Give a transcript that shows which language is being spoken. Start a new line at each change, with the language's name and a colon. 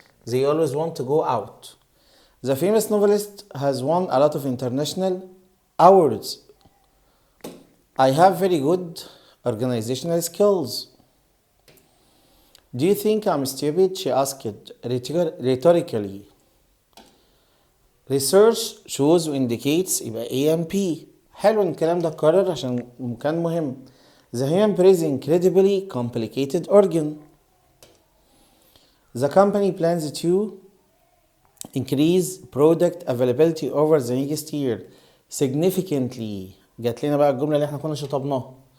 English: They always want to go out. The famous novelist has won a lot of international awards. I have very good organizational skills. Do you think I'm stupid? She asked rhetorically. Research shows indicates
Arabic: يبقى
English: AMP.
Arabic: حلو الكلام ده اتكرر عشان كان مهم.
English: The human brain is incredibly complicated organ. The company plans to increase product availability over the next year significantly.
Arabic: جات لنا بقى الجملة اللي احنا كنا شطبناها.